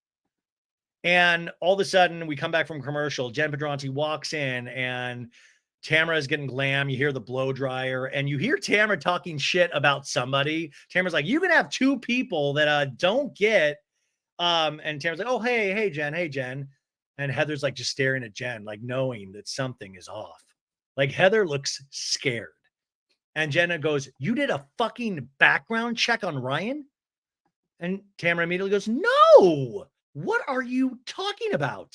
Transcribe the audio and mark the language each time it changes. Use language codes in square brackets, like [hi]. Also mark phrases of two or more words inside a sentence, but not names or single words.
[en] And all of a sudden, we come back from commercial. Jenn Pedranti walks in, and Tamra is getting glam. You hear the blow dryer, and you hear Tamra talking shit about somebody. Tamra's like, you can have two people that don't get. And Tamra's like, oh, hey, Jenn. Hey, Jenn. And Heather's like just staring at Jenn, like knowing that something is off. Like Heather looks scared. And Jenna goes, you did a fucking background check on Ryan? And Tamra immediately goes, no, what are you talking about?